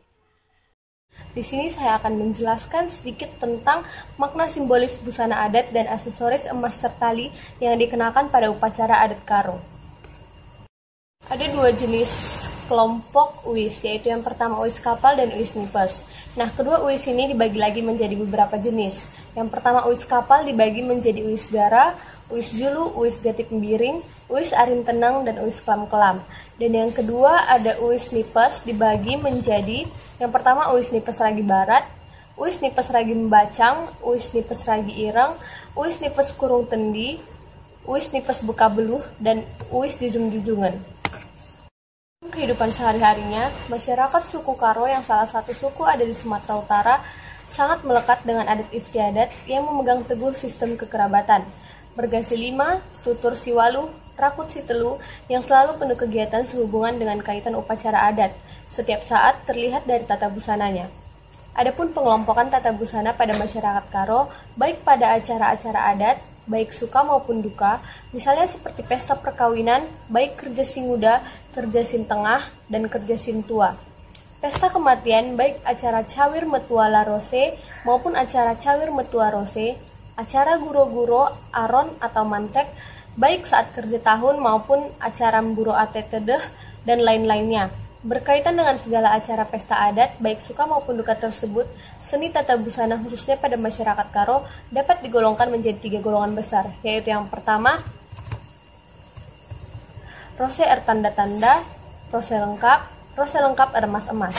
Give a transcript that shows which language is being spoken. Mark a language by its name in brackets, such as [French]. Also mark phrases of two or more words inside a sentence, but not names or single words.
[Indonesian] Di sini saya akan menjelaskan sedikit tentang makna simbolis busana adat dan aksesoris emas sertali yang dikenakan pada upacara adat Karo. Ada dua jenis kelompok uis, yaitu yang pertama uis kapal dan uis nipes. Nah, kedua uis ini dibagi lagi menjadi beberapa jenis. Yang pertama uis kapal dibagi menjadi uis gara, uis julu, uis gatik miring, uis arin tenang, dan uis kelam-kelam. Dan yang kedua ada uis nipes dibagi menjadi yang pertama uis nipes ragi barat, uis nipes ragi membacang, uis nipes ragi ireng, uis nipes kurung tendi, uis nipes buka beluh, dan uis jujung-jujungan. Kehidupan sehari-harinya, masyarakat suku Karo yang salah satu suku ada di Sumatera Utara sangat melekat dengan adat istiadat yang memegang teguh sistem kekerabatan. [Batak Karo] Bergasi lima, tutur siwalu, rakut sitelu [Indonesian] yang selalu penuh kegiatan sehubungan dengan kaitan upacara adat. Setiap saat terlihat dari tata busananya. Adapun pengelompokan tata busana pada masyarakat Karo, baik pada acara-acara adat, baik suka maupun duka, misalnya seperti pesta perkawinan, baik kerja singuda, kerja sin tengah, dan kerja sin tua. Pesta kematian, baik acara cawir metua larose maupun acara cawir metua rose, acara guro-guro, aron atau mantek, baik saat kerja tahun maupun acara mburo atetedeh, dan lain-lainnya. Berkaitan dengan segala acara pesta adat, baik suka maupun duka tersebut, seni tata busana khususnya pada masyarakat Karo dapat digolongkan menjadi 3 golongan besar, yaitu yang pertama, rose tanda-tanda, rose lengkap emas-emas.